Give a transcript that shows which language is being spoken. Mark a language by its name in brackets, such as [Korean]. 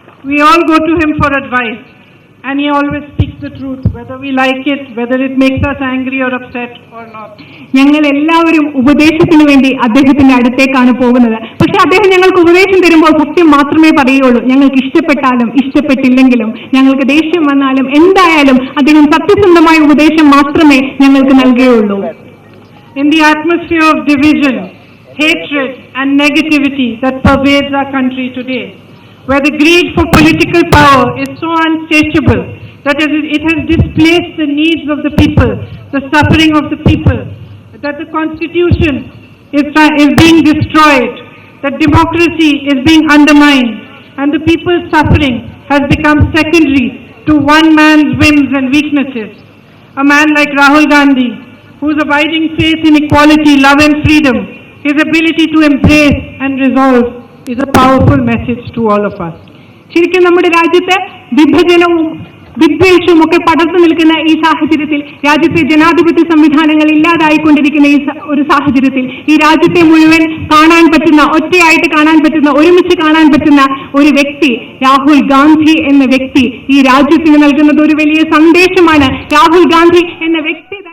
[English] We all go to him for advice and he always speaks the truth, whether we like it, whether it makes us angry or upset or not. [Malayalam] ഞങ്ങൾ എല്ലാവരും ഉപദേശത്തിന് വേണ്ടി അദ്ദേഹത്തിന്റെ അടുത്തേക്കാണ് പോകുന്നത്. പക്ഷെ അദ്ദേഹം ഞങ്ങൾക്ക് ഉപദേശം തരുമ്പോൾ സത്യം മാത്രമേ പറയുള്ളൂ. ഞങ്ങൾക്ക് ഇഷ്ടപ്പെട്ടാലും ഇഷ്ടപ്പെട്ടില്ലെങ്കിലും, ഞങ്ങൾക്ക് ദേഷ്യം വന്നാലും എന്തായാലും അദ്ദേഹം സത്യസന്ധമായ ഉപദേശം മാത്രമേ ഞങ്ങൾക്ക് നൽകുകയുള്ളൂ. [English] In the atmosphere of division, hatred and negativity that pervades our country today, where the greed for political power is so unsatiable that it has displaced the needs of the people, the suffering of the people, that the constitution is being destroyed, that democracy is being undermined, and the people's suffering has become secondary to one man's whims and weaknesses. A man like Rahul Gandhi, whose abiding faith in equality, love and freedom, his ability to embrace and resolve, is a powerful message to all of us. [Malayalam] ശരിക്കും നമ്മുടെ രാജ്യത്തെ വിഭജനവും വിദ്വേഷവും ഒക്കെ പടർന്നു നിൽക്കുന്ന ഈ സാഹചര്യത്തിൽ, രാജ്യത്തെ ജനാധിപത്യ സംവിധാനങ്ങൾ ഇല്ലാതായിക്കൊണ്ടിരിക്കുന്ന ഈ ഒരു സാഹചര്യത്തിൽ, ഈ രാജ്യത്തെ മുഴുവൻ കാണാൻ പറ്റുന്ന, ഒറ്റയായിട്ട് കാണാൻ പറ്റുന്ന, ഒരുമിച്ച് കാണാൻ പറ്റുന്ന ഒരു വ്യക്തി, രാഹുൽ ഗാന്ധി എന്ന വ്യക്തി ഈ രാജ്യത്തിന് നൽകുന്നത് ഒരു വലിയ സന്ദേശമാണ്. രാഹുൽ ഗാന്ധി എന്ന വ്യക്തി